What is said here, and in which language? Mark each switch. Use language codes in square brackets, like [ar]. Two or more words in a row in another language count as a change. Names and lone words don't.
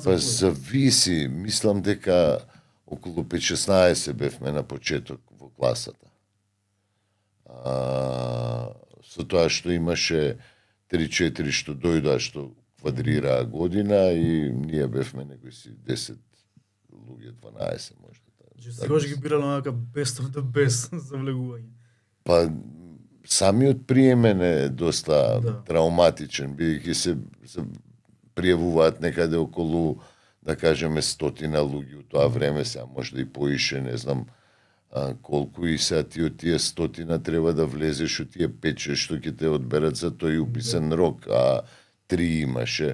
[mk] Па зависи, мислам дека околу 5-16 бевме на почеток во класата. Со тоа што имаше 3-4 што дојдоа, што квадрираа година и ние бевме некои си 10 луѓе, 12 можда. Значи секогаш ги бирале онака [en] best of the best [mk] за влегување. Па самиот приемен е доста Да. травматичен, бидејќи се пријавуваат некаде околу, да кажеме, 100 луѓе у тоа време, сега можда и поише, не знам колку, и сега ти од тие 100 треба да влезеш од тие 5-6 што ќе те одберат за тој уписен рок, а 3 имаше.